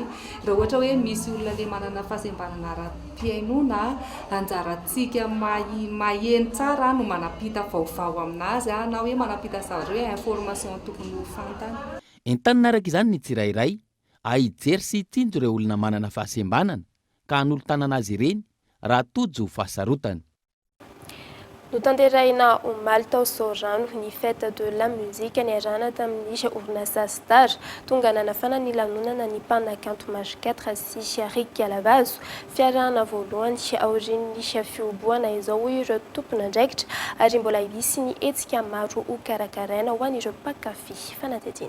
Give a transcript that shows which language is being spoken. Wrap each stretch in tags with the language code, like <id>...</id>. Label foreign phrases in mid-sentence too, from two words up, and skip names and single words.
<mg>Raha ohatra hoe misy olona le manana fahasembanana ara-piainona anjarantsika maheno tsara no manapita vaovao aminazy na hoe manapita zavatra hoe information tokony ho fantany. Entanina araka izany ny tsirairay aijery sy tsinjo ireo olona manana fahasembanana ka hanolo tanana azy ireny raha tojo fahasarotana. Notanterahina omaly tao Sorano ny</mg> <fr>fête de la musique</fr> <mg>niarahana tamin'ny orinasa Star tonga nanafana ny lanonana ny mpanakanto Masikatra sy Riky Alavazo fiarahana voalohany aorian'ny fioboana izao ireo tompon'andraikitra ary mbola hisy ny hetsika maro ho karakaraina ho an'ireo mpakafy fanadidina.</mg>